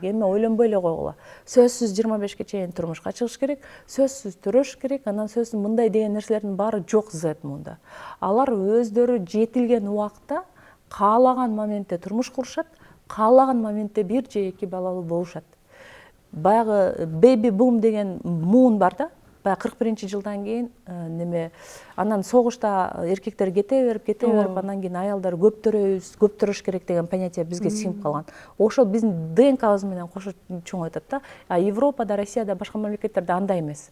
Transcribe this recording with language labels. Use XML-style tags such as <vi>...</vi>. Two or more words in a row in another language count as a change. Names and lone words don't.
<ky>Эми ойлонбой эле койгула. Сөзсүз 25ке чейин турмушка чыгыш керек, сөзсүз төрөш керек, анан сөзсүз мындай деген нерселердин баары жок Z Moon'да. Алар өздөрү жетилген убакта каалаган моментте турмуш курушат, каалаган моментте бир же эки балалуу болушат. Баягы</ky> <en>baby boom</en> <ky>деген moon бар да. 41-жылдан кийин неме анан согушта эркектер кете берип, анан кийин аялдар көптөрөш керек деген понятие бизге сиңип калган. Ошол биздин ДНКбыз менен кошо чоңоюп атат да. А Европада, Россияда, башка мамлекеттерде андай эмес.</ky>